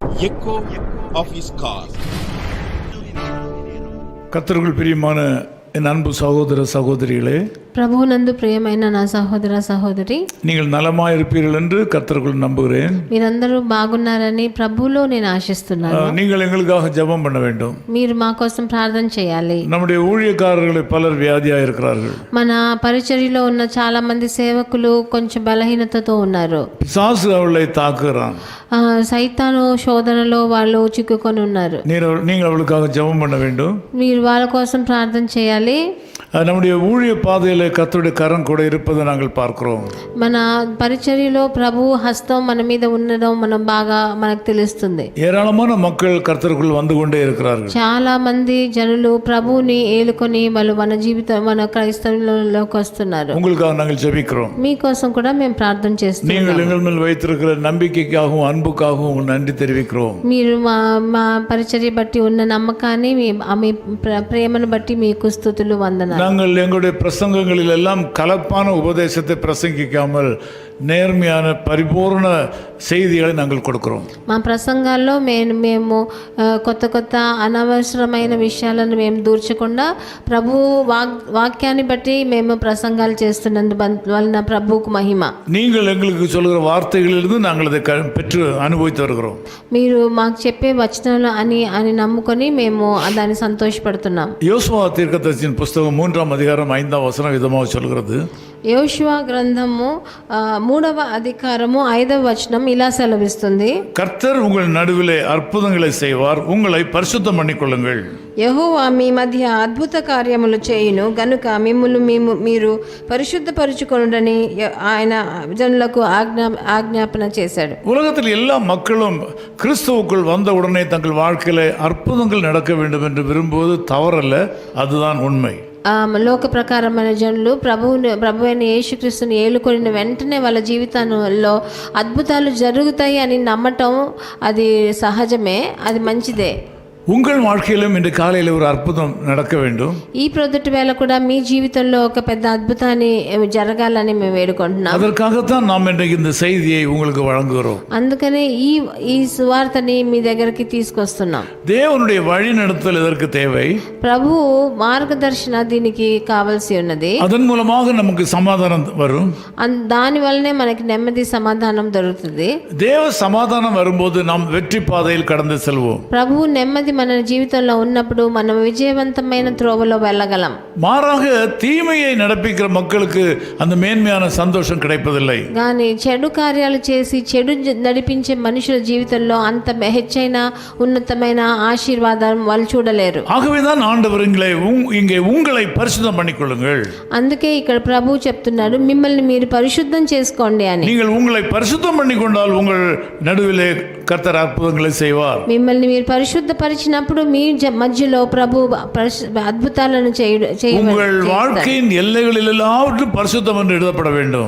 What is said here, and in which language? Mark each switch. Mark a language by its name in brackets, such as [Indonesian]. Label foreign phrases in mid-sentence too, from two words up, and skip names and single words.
[English] echo of his call. [Tamil] கர்த்தருக்குள் பிரியமான என் அன்பு சகோதர சகோதரிகளே, [Telugu] ప్రభువునందు ప్రియమైన నా సహోదర సహోదరి, [Tamil] நீங்கள் நலமாய் இருப்பீர்கள் என்று கர்த்தருக்குள் நம்புகிறேன். [Telugu] మీరందరూ బాగున్నారని ప్రభువులో నేను ఆశిస్తున్నాను. [Tamil] நீங்கள் எங்களுக்காக ஜெபம் பண்ண வேண்டும். [Telugu] మీరు మా కోసం ప్రార్థన చేయాలి. [Tamil] நம்முடைய ஊழியக்காரர்களை பலர் வியாதியாக இருக்கிறார்கள். [Telugu] మన పరిచర్యలో ఉన్న చాలా మంది సేవకులు కొంచెం బలహీనతతో ఉన్నారు. [Tamil] பிசாசு அவளை தாக்குகிறான். [Telugu] సైతాను శోధనలో వాళ్ళు చిక్కుకొని ఉన్నారు. [Tamil] நீங்கள் அவளுக்காக ஜெபம் பண்ண வேண்டும். [Telugu] మీరు వాళ్ళ కోసం ప్రార్థన చేయాలి. [Tamil] நம்முடைய ஊழிய பாதையில் கர்த்தருடைய கரம் கூட இருப்பதை நாங்கள் பார்க்கிறோம். [Telugu] మన పరిచర్యలో ప్రభు హస్తం మన మీద ఉండడం మనకు తెలుస్తుంది. [Tamil] ஏராளமான மக்கள் கர்த்தருக்குள் வந்து கொண்டே இருக்கிறார்கள். [Telugu] చాలా మంది జనులు ప్రభువుని ఏలుకొని వాళ్ళు మన క్రైస్తవులలోకి వస్తున్నారు. [Tamil] உங்களுக்காக நாங்கள் ஜெபிக்கிறோம். [Telugu] మీకోసం కూడా మేము ప్రార్థన చేస్తున్నాం. [Tamil] நீங்கள் எங்கள் மேல் வைத்திருக்கிற நம்பிக்கைக்காகவும் அன்புக்காகவும் நன்றி தெரிவிக்கிறோம். [Telugu] మీరు మా పరిచర్య బట్టి ఉన్న నమ్మకాన్ని మీ ప్రేమను బట్టి మీకు స్తుతులు వందనాలు. [Tamil] நாங்கள் எங்களுடைய பிரசங்கங்களில் எல்லாம் கலப்பான உபதேசத்தை பிரசங்கிக்காமல் நேர்மையான பரிபூர்ண செய்திகளை நாங்கள் கொடுக்கிறோம். [Telugu] మా ప్రసంగాల్లో మేము కొత్త అనవసరమైన విషయాలను మేము దూర్చకుండా ప్రభు వాక్యాన్ని బట్టి మేము ప్రసంగాలు చేస్తున్నందు వలన ప్రభువుకు మహిమ. [Tamil] நீங்கள் எங்களுக்கு சொல்கிற வார்த்தைகளிலிருந்து நாங்கள் அதை பெற்று அனுபவித்து வருகிறோம். [Telugu] మీరు మాకు చెప్పే వచనాలు అని నమ్ముకొని మేము దాన్ని సంతోషపడుతున్నాం. [Tamil] யோசுவா தீர்க்கதரிசியின் புஸ்தகம் 3ஆம் அதிகாரம் 5ஆம் வசனம் விதமாக சொல்கிறது. [Telugu] యోషువా గ్రంథము 3వ అధికారము 5వ వచనం ఇలా సెలవిస్తుంది. [Tamil] கர்த்தர் உங்கள் நடுவிலே அற்புதங்களை செய்வார், உங்களை பரிசுத்தம் பண்ணிக்கொள்ளுங்கள். [Telugu] యెహోవా మీ మధ్య అద్భుత కార్యములు చేయును గనుక మీరు పరిశుద్ధపరచుకొనుడని ఆయన జనులకు ఆజ్ఞాపన చేశాడు. [Tamil] உலகத்தில் எல்லா மக்களும் கிறிஸ்துவுக்குள் வந்த உடனே தங்கள் வாழ்க்கையில அற்புதங்கள் நடக்க வேண்டும் என்று விரும்புவது தவறல்ல, அதுதான் உண்மை. [Telugu] లోక ప్రకారమైన జనులు ప్రభు అయిన యేసుక్రీస్తుని ఏలుకొనిన వెంటనే వాళ్ళ జీవితంలో అద్భుతాలు జరుగుతాయి అని నమ్మటం అది సహజమే, అది మంచిదే. [Tamil] உங்கள் வாழ்க்கையிலும் இன்று காலையில் ஒரு அற்புதம் நடக்க வேண்டும். [Telugu] ఈ ప్రొద్దుటి వేళ కూడా మీ జీవితంలో ఒక పెద్ద అద్భుతాన్ని జరగాలని మేము వేడుకుంటున్నాం. [Tamil] அதற்காகத்தான் நாம் இன்றைக்கு இந்த செய்தியை உங்களுக்கு வழங்குகிறோம். [Telugu] అందుకనే ఈ సువార్తని మీ దగ్గరికి తీసుకొస్తున్నాం. [Tamil] தேவனுடைய வழி நடத்துதல் இதற்கு தேவை. [Telugu] ప్రభు మార్గదర్శన దీనికి కావాల్సి ఉన్నది. [Tamil] அதன் மூலமாக நமக்கு சமாதானம் வரும். [Telugu] దాని వల్లనే మనకి నెమ్మది సమాధానం దొరుకుతుంది. [Tamil] தேவ சமாதானம் வரும்போது நாம் வெற்றி பாதையில் கடந்து செல்வோம். [Telugu] ప్రభు నెమ్మది మన జీవితంలో ఉన్నప్పుడు మనం విజయవంతమైన త్రోవలో వెళ్ళగలం. [Tamil] மாறாக தீமையை நடப்பிக்கிற மக்களுக்கு அந்த மேன்மையான சந்தோஷம் கிடைப்பதில்லை. [Telugu] కానీ చెడు కార్యాలు చేసి చెడు నడిపించే మనుషుల జీవితంలో అంత హెచ్చైన ఉన్నతమైన ఆశీర్వాదం వాళ్ళు చూడలేరు. [Tamil] ஆகவேதான் ஆண்டவர் இங்கே உங்களை பரிசுத்தம் பண்ணிக்கொள்ளுங்கள். [Telugu] అందుకే ఇక్కడ ప్రభు చెప్తున్నాడు, మిమ్మల్ని మీరు పరిశుద్ధం చేసుకోండి అని. [Tamil] நீங்கள் உங்களை பரிசுத்தம் பண்ணிக்கொண்டால் உங்கள் நடுவிலே கர்த்தர் அற்புதங்களை செய்வார். [Telugu] మిమ్మల్ని మీరు పరిశుద్ధపరిచినప్పుడు మీ మధ్యలో ప్రభు అద్భుతాలను [Tamil] உங்கள் வாழ்க்கையின் எல்லைகளில் எல்லாவற்றும் பரிசுத்தம் என்று எழுதப்பட வேண்டும்.